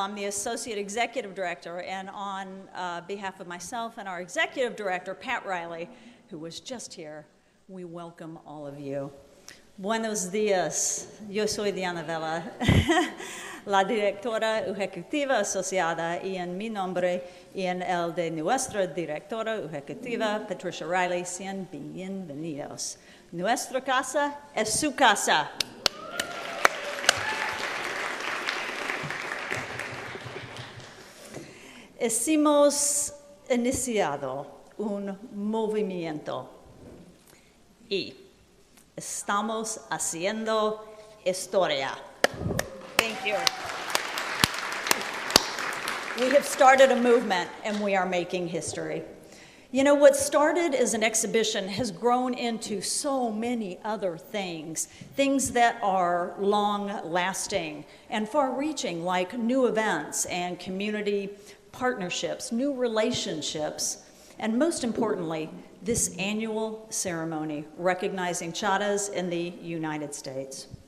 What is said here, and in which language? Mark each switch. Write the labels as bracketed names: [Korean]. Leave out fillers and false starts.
[English] I'm the Associate Executive Director, and on behalf of myself and our Executive Director, Pat Riley, who was just here, we welcome all of you. [Spanish] Buenos días. Yo soy Diana Vella, la directora ejecutiva asociada, y en mi nombre y en el de nuestra directora ejecutiva, Patricia Riley, sean bienvenidos. Nuestra casa es su casa. Hemos iniciado un movimiento y estamos haciendo historia. [English] Thank you. We have started a movement and we are making history. You know, what started as an exhibition has grown into so many other things that are long-lasting and far-reaching, like new events and community partnerships, new relationships, and most importantly, this annual ceremony recognizing Charras in the United States.